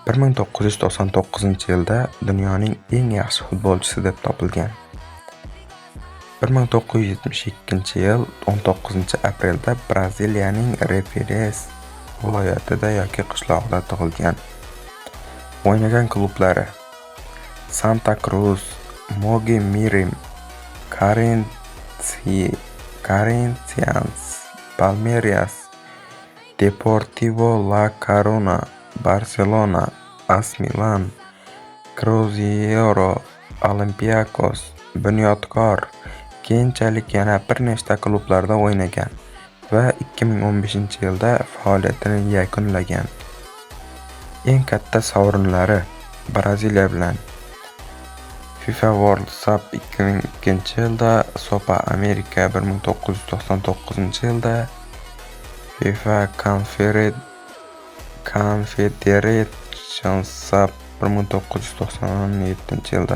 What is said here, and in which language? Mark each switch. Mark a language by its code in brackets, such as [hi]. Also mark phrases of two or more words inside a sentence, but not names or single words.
[uz] 1999-yilda dunyoning eng yaxshi futbolchisi deb topilgan. 1972-yil 19-aprelda Braziliyaning Represa viloyatida yoki qishlog'ida tug'ilgan. O'ynagan klublari: Santa Cruz, Mogi Mirim, Corinthians, Palmeiras, Deportivo La Coruña, Barcelona, AS Milan, Cruzeiro, Olympiakos, Bunyodkor, keyinchalik yana bir nechta klublarda o'ynagan va 2015-yilda faoliyatini yakunlagan. Eng katta sovrinlari: Braziliya bilan FIFA World Cup 2002-yilda, Copa America 1999-yilda, FIFA Confederations Cup 1997-yilda.